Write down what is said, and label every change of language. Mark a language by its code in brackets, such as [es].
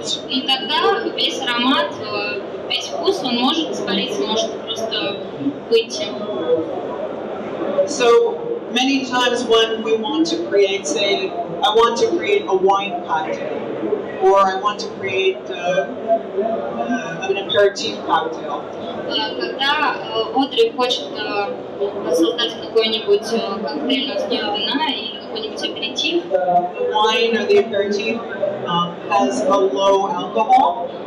[ru] И тогда весь аромат, весь вкус, он может испариться, может просто выйти. [en] So many times when we want to create, say, I want to create a wine cocktail, or I want to create an aperitif cocktail. [ru] Когда Одри хочет создать какой-нибудь коктейль на основе вина или какой-нибудь аперитив, [en] The wine or the aperitif has a low alcohol.